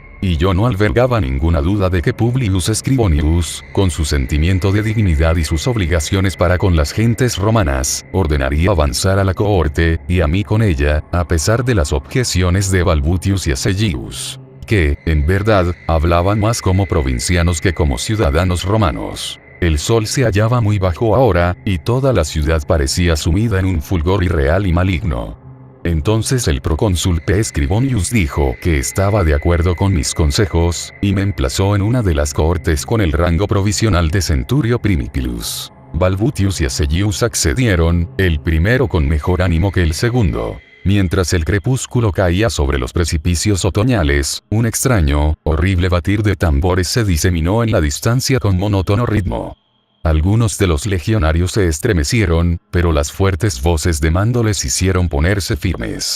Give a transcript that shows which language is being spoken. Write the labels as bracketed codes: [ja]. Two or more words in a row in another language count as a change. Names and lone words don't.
[es] Y yo no albergaba ninguna duda de que Publius Scribonius, con su sentimiento de dignidad y sus obligaciones para con las gentes romanas, ordenaría avanzar a la cohorte, y a mí con ella, a pesar de las objeciones de Balbutius y Asellius, que, en verdad, hablaban más como provincianos que como ciudadanos romanos. El sol se hallaba muy bajo ahora, y toda la ciudad parecía sumida en un fulgor irreal y maligno. Entonces el procónsul P. Scribonius dijo que estaba de acuerdo con mis consejos, y me emplazó en una de las cohortes con el rango provisional de [la] centurio primipilus. [es] Balbutius y Asellius accedieron, el primero con mejor ánimo que el segundo. Mientras el crepúsculo caía sobre los precipicios otoñales, un extraño, horrible batir de tambores se diseminó en la distancia con monótono ritmo. Algunos de los legionarios se estremecieron, pero las fuertes voces de mando les hicieron ponerse firmes.